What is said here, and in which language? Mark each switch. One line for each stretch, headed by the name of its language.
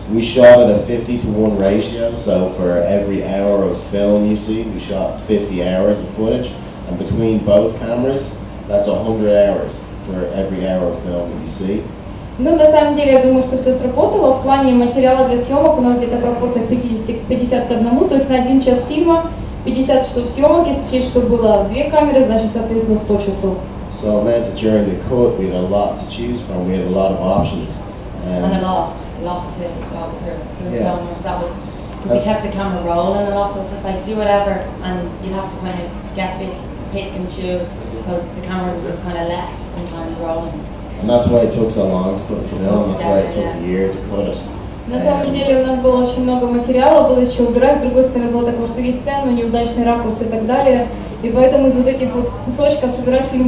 English: We shot at a 50-to-1 ratio, so for every hour of film you see, we shot 50 hours of footage, and between both cameras, that's 100 hours for every hour of film that you see.
Russian: Ну, на самом деле, я думаю, что все сработало. В плане материала для съемок у нас где-то пропорция 50 к 1, то есть на 1 час фильма 50 часов съемок, если учесть, что было 2 камеры, значит, соответственно, 100 часов.
English: So it meant that during the cut, we had a lot to choose from. We had a lot of options. and a lot to go through. There was Yeah. so much that was because we kept the camera rolling a lot, so it's just like do whatever, and you'd have to kind of get bits, pick and choose because the camera was just kind of left sometimes rolling. And that's why it took so long to put the film. That's why it took a year to cut it.
Russian: На самом деле у нас было очень много материала, было из чего выбирать, с другой стороны было такое, что есть сцену, неудачный ракурс и так далее. И поэтому из вот этих вот кусочков собирать фильм